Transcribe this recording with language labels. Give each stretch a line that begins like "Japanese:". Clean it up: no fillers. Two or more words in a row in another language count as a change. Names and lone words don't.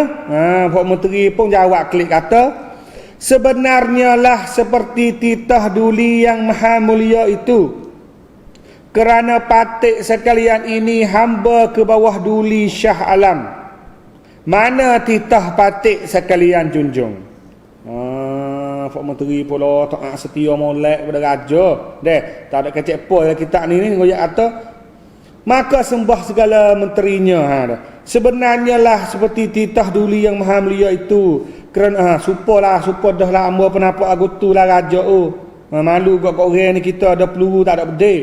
Malay: Pak menteri pun jawab klik kata, sebenarnya lah seperti titah duli yang maha mulia itu. Kerana patik sekalian ini hamba ke bawah duli Syah Alam. Mana titah patik sekalian junjung. Pak menteri pula tak setia molek pada raja. Deh, tak ada kecek apa kita ni ngoyak kata. Maka sembah segala menterinya. Sebenarnya lah seperti titah duli yang maha mulia itu. Kerana supaya dah lah hamba penapa aku tu lah raja malu kok orang ni kita ada peluru tak ada bedil.